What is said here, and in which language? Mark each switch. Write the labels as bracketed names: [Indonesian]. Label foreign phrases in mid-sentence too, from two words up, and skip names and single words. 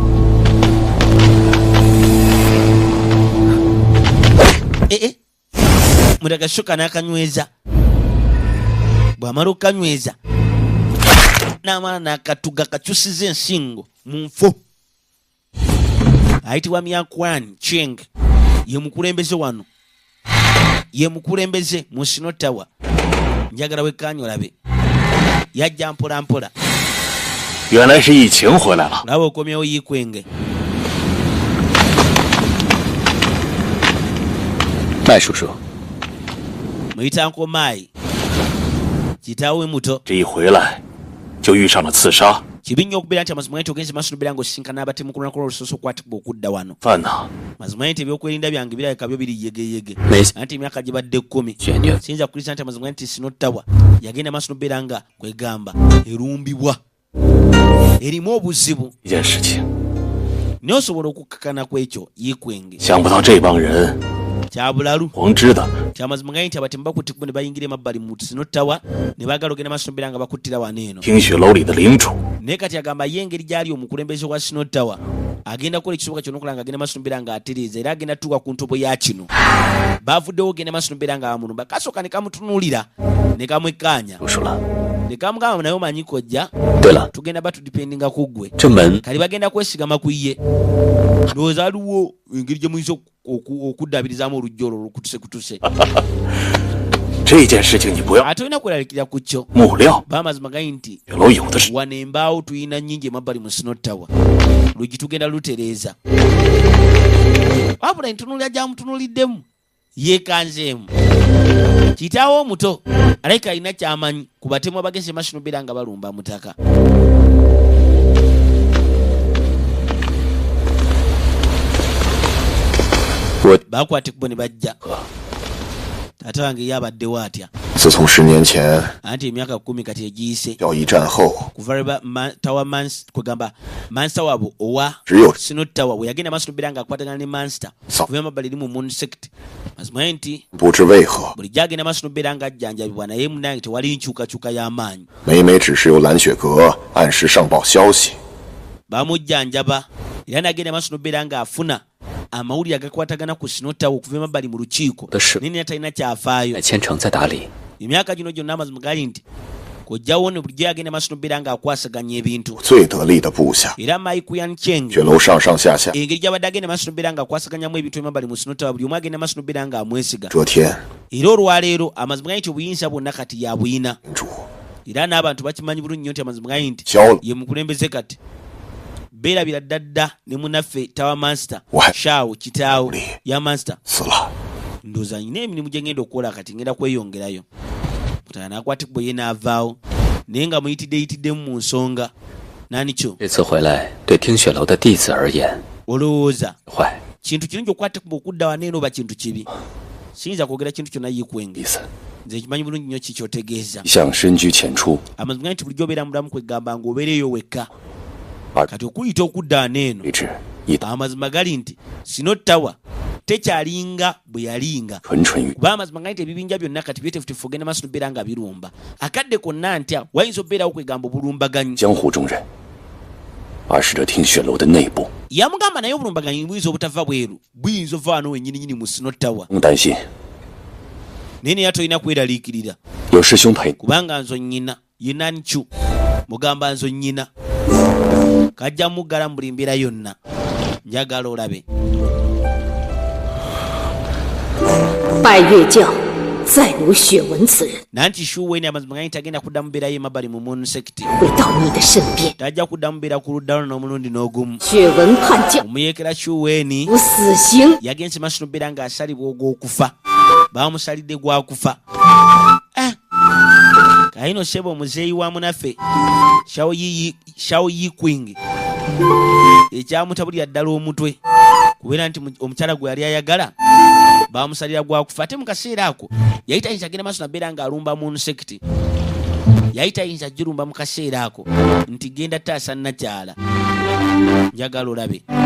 [Ganda] Mutaka shoka n'akanyweza bw'amala okukanyweza n'amala n'akatuga kakyusiza ensingo mu nfo. Ayitibwa Myakwan Cheng ye mukulembeze wano ye mukulembeze mu Sino Tower. Njagala wekkaanya olabe yajja mpola mpola. [Chinese] 原来是疫情回来了。 [Ganda] Olaba okomyewo Yikwenge. [Chinese] 麦叔叔， [Ganda] Muyita Uncle Mai kitaawe muto. [Chinese] 这一回来就遇上了刺杀。 [Ganda] Kibi nnyo okubeera nti amazima nti ogenze maaso n'obeera ng'osisinkana abatemu ku lunaku olusoose okwatibwa okudda wano. [Chinese] 饭呢？ [Ganda] Mazima nti ebyokwerinda byange birabika byo biri yegeyege. [Chinese] 没 [Ganda] Anti emyaka gibadde 10. [Chinese] 旋律 [Ganda] Siyinza kukkiriza nti amazima nti Sino Tower yagenda maaso n'obeera nga kwegamba erumbibwa erimu obuzibu. [Chinese] 一件事情， [Ganda] Naye osobola okukkakana ku ekyo Yikwenge [Chinese] 想不到这帮人 [Ganda] kyabulalu. [Chinese] 黄知的 [Ganda] Kyamazima nti abatemu bakuttibwa ne bayingira emabbali mu Sino Tower ne baagala ogenda maaso n'obeera nga bakuttira wano eno. [Chinese] 听雪楼里的领主 [Ganda] Naye kati agamba ye engeri gy'ali omukulembeze wa Sino Tower agenda kukola ekisoboka kyonna okulaba nga agenda maaso n'obeera nga atereeza era agenda tuuka ku ntobo ya kino. Baavuddewo ogenda maaso n'obeera nga bamulumba kasooka ne kamutunuulira ne kamwekkaanya [Chinese] 叔叔了。 [Ganda] ne kamugamba naye omanyi kojja [Chinese] 对了， [Ganda] tugenda batudipendinga ku ggwe [Chinese] 这门 [Ganda] kali bagenda kwesigama ku ye. Ndowooza aliwo engeri gye muyinza okuddaabirizamu oluggi olwo olukutuse. [Chinese] 这件事情你不要 [Ganda] Ate olina kweralikira ku kyo [Chinese] 木料， [Ganda] baamazima gayi nti [Chinese] 雪楼有的是。 [Ganda] wano embaawo tuyina nnyingi emabbali mu Sino Tower luggi tugenda lutereeza. Wabula entunuulira gyamutunuuliddemu yeekanzeemu. Kitaawo omuto alabika alina kyamanyi ku batemu abagenze maaso n'obeera nga balumba mutaka. Baakwatibwa ne bajja. Taata wange ye abaddewo atya. [Chinese] 自从10年前 [Ganda] Anti emyaka 10 kati egiyise [Chinese] 要一战后， [Ganda] kuva Tower kwegamba Monster wabo owa [Chinese] 只有 [Ganda] Sino Tower bwe yagenda maaso n'obeera ng'akwatagana ne Monster So- kuva emabbali eri mu Moon Sect. Mazima nti [Chinese] 不知为何， [Ganda] bulijjo agenda maaso n'obeera ng'ajjanjabibwa naye munnange tewali nkyukakyuka y'amaanyi. [Chinese] 每每只是由蓝雪阁按时上报消息， [Ganda] Baamujjanjaba era n'agenda maaso n'obeera ng'afuna amawulire agakwatagana ku Sino Tower okuva emabbali mu lukiiko [Chinese] 的事 [Ganda] naye talina kyafaayo. [Chinese] 在千城在打理， [Ganda] Emyaka gino gyonna amazima gali nti kojjawo ne bulijjo yagenda maaso n'obeera ng'akwasaganya ebintu [Chinese] 最得力的部下， [Ganda] era Maikuyan Cheng [Chinese] 雪楼上上下下， [Ganda] engeri gy'abadde agenda maaso n'obeera ng'akwasaganyamu ebintu emabbali mu Sino Tower buli omu agenda maaso n'obeera ng'amwesiga [Chinese] 遮天 [Ganda] era olwaleero amazima gani nti obuyinza bwonna kati yabuyina [Chinese] 主 [Ganda] era n'abantu bakimanyi bulungi nnyo nti amazima gani nti [Chinese] 交了， [Ganda] ye mukulembeze kati beerabira ddadda ne munaffe [English] Tower Master Wa- [Ganda] Shao kitaawo ya Master [Chinese] 死了。 [Ganda] ndowooza nyina emirimu gye ngenda okukola kati ngenda kweyongerayo mutala n'akwatibwa ye n'avaawo naye nga muyitiddeyitiddemu mu nsonga nanikyo [Chinese] 这次回来对听雪楼的弟子而言 [Ganda] olowooza [Chinese] 坏 [Ganda] kintu kirungi okukwatibwa okudda waneeno oba kintu kibi siyinza kwogera kintu kyonna yikwenge [Chinese] 意思。 [Ganda] nze kimanyi bulungi nnyo kikyotegeeza [Chinese] 一向深居浅出， [Ganda] amazima gani nti bulijjo obeera mulamu kwegamba ng'obeereeyo wekka [Chinese] 而 [Ganda] kati okuyita okudda waneeno [Chinese] 为之一道 [Ganda] amazima gali nti Sino Tower tekyalinga bwe yalinga [Chinese] 蠢蠢欲 [Ganda] kuba amazima gali nti ebibinja byonna kati byetefutefu ogenda maaso nobeera nga birumba akadde konna ntya wayinza obeerawo kwegamba obulumbaganyi [Chinese] 江湖中人，而是这听雪楼的内部。 [Ganda] yamugamba naye obulumbaganyi buyinza obutava bweru buyinza ova wano wenyininyini mu Sino Tower [Chinese] 不用担心， [Ganda] naye naye tolina kweraliikirira [Chinese] 有师兄陪。 [Ganda] kubanga nzo nnyina ye Nanikyu mugamba nzo nnyina kajja muggala mu buli mbeera yonna njagala olabe [Chinese] 拜月教，再无雪文此人 [Ganda] nanti shuweni amazima gani tagenda kudda mubeerayo emabbali mu Moon Sect [Chinese] 回到你的身边。 [Ganda] tajja kudda mubeera ku ludda luno n'omulundi n'ogumu [Chinese] 雪文叛教， [Ganda] omuyekera shuweni [Chinese] 无死刑。 [Ganda] yagenze maaso nobeera ng'asalibwa ogw'okufa bamusalidde gwakufa kaino sheba omuzeeyi wa munaffe Shao Yikwing ekyamutabulira ddala omutwe kubeera nti omukyala gwe yali ayagala bamusalira gwakufa ate mu kaseera ako yali tayinza agenda maaso nabeera ng'alumba Moon Sect yali tayinza girumba mu kaseera ako nti genda taasa nakyala njagala olabe